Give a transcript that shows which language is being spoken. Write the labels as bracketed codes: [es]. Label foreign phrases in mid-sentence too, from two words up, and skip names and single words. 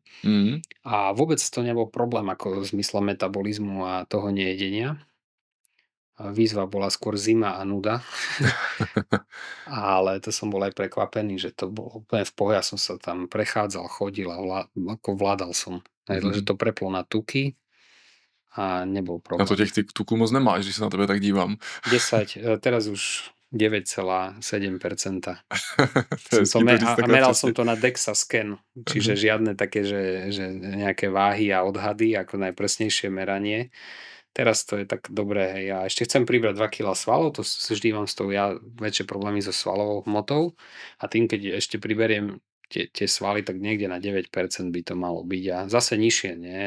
[sk] A vôbec to nebol problém ako v zmysle metabolizmu a toho nejedenia. A výzva bola skôr zima a nuda. Ale to som bol aj prekvapený, že to bolo úplne v pohode. Ja som sa tam prechádzal, chodil a ako vládal som. Že to preplo na tuky a nebol problém. [cs] Na to těch tuků moc nemáš, když se na tebe tak dívám. [sk] 10, teraz už 9,7%. A meral som to na DEXA scan, čiže žiadne také, že nejaké váhy a odhady, ako najpresnejšie meranie. Teraz to je tak dobré, hej. Ja ešte chcem pribrať 2 kg svalov, to vždy mám s tou väčšie problémy so svalovou hmotou a tým, keď ešte priberiem tie svaly, tak niekde na 9% by to malo byť a zase nižšie, nie?